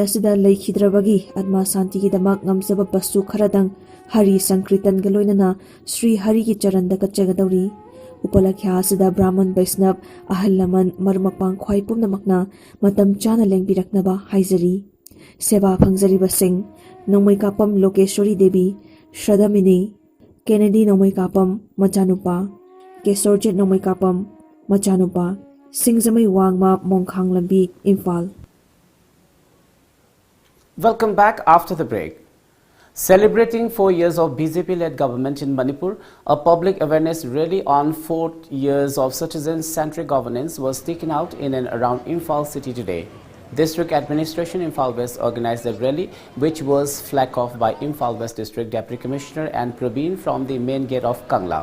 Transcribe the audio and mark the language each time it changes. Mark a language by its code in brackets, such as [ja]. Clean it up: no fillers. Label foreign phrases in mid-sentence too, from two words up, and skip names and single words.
[mni] asida leikhidravagi atma santi gi damak ngamsaba pasu kharadang Hari Sankritan galoinana Sri Hari gi charanda kachagadauri Upalakhya asida Brahman Vaishnav Ahallaman Marmapang Khwai Pumnamakna Matam Chana Lengbiraknaba Haizari Seba Phangjariba Singh Nomai Kapam Lokeshwari Devi Shraddha Mini Kennedy Nomai Kapam Machanupa Kesorjet Nomai Kapam Machanupa Singjamai Wangma Mongkhang Lambi Imphal. [en] Welcome back after the break. Celebrating 4 years of BJP-led government in Manipur, a public awareness rally on 4 years of citizen-centric governance was taken out in and around Imphal city today. District Administration Imphal West organized the rally, which was flagged off by Imphal West District Deputy Commissioner and Praveen from the main gate of Kangla.